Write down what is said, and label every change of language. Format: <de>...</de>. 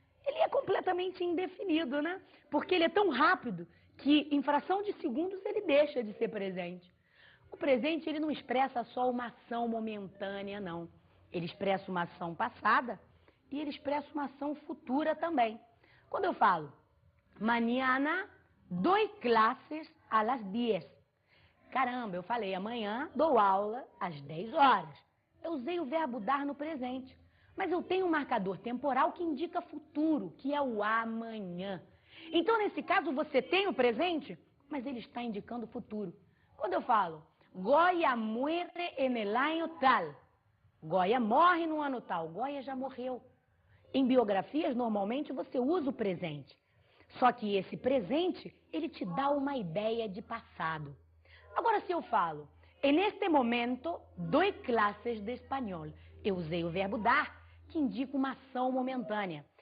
<pt>Ele é completamente indefinido, né? Porque ele é tão rápido que em fração de segundos ele deixa de ser presente. O presente, ele não expressa só uma ação momentânea, não. Ele expressa uma ação passada e ele expressa uma ação futura também. Quando eu falo,</pt> <es>mañana doy clases a las 10.</es> <pt>Caramba, eu falei, amanhã dou aula às 10 horas. Eu usei o verbo dar no presente. Mas eu tenho um marcador temporal que indica futuro, que é o amanhã. Então, nesse caso, você tem o presente, mas ele está indicando o futuro. Quando eu falo,</pt> <es>Goya muere en el año tal.</es> <pt>Goya morre no ano tal. Goya já morreu. Em biografias, normalmente, você usa o presente. Só que esse presente, ele te dá uma ideia de passado. Agora, se eu falo,</pt> <es>en este momento, doy clases de espanhol.</es> <pt>Eu usei o verbo dar, que indica uma ação momentânea.</pt>